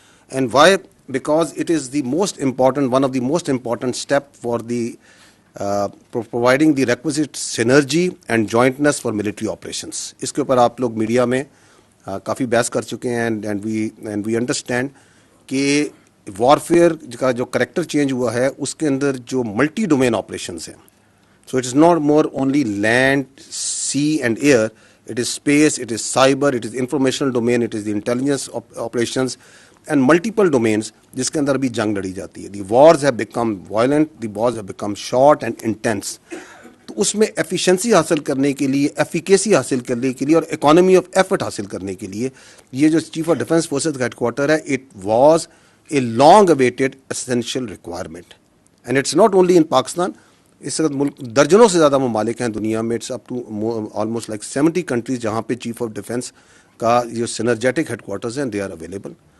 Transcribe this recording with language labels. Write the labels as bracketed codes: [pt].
[en] And why? Because it is the most important one of the most important step for the providing the requisite synergy and jointness for military operations. [ur] اس کے اوپر آپ لوگ media میں کافی بحث کر چکے ہیں [en] and we understand [ur] کہ وارفیئر کا جو کریکٹر چینج ہوا ہے اس کے اندر جو ملٹی ڈومین آپریشنس ہیں. [en] So it is not more only land, sea and air, it is space, it is cyber, it is informational domain, it is the intelligence operations and multiple domains [ur] جس کے اندر بھی جنگ لڑی جاتی ہے. [en] The wars have become violent, the wars have become short and intense. [ur] تو اس میں efficiency حاصل کرنے کے لیے، ایفیکیسی حاصل کرنے کے لیے اور اکانومی آف ایفرٹ حاصل کرنے کے لیے یہ جو چیف آف ڈیفنس فورسز کا ہیڈ کوارٹر ہے [en] It was a long awaited essential requirement. And it's not only in Pakistan. [ur] اس وقت ملک درجنوں سے زیادہ ممالک ہیں دنیا میں، [en] it's up to almost like 70 countries [ur] جہاں پہ چیف آف ڈیفنس کا جو سینرجیٹک ہیڈ کوارٹرز ہیں [en] They are available.